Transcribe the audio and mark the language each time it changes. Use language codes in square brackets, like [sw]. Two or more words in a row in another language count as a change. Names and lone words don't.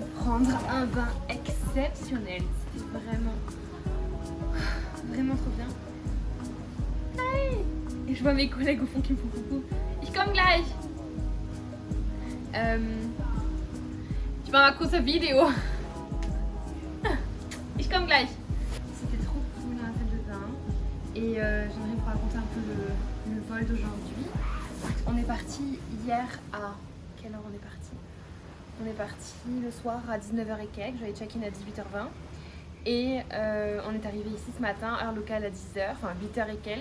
[fr] prendre un bain exceptionnel. C'était vraiment trop bien. Hey! Et je vois mes collègues au fond qui me font coucou. [de] Ich komme gleich! Ich mache mal kurz ein Video. Ich komme gleich. [fr] C'était trop cool dans la salle de bain. Et j'aimerais vous raconter un peu le vol d'aujourd'hui. On est parti hier à... Quelle heure on est parti? On est parti le soir à 19h et quelques. J'avais check-in à 18h20. Et on est arrivé ici ce matin, heure locale à 10h, enfin 8h et quelques.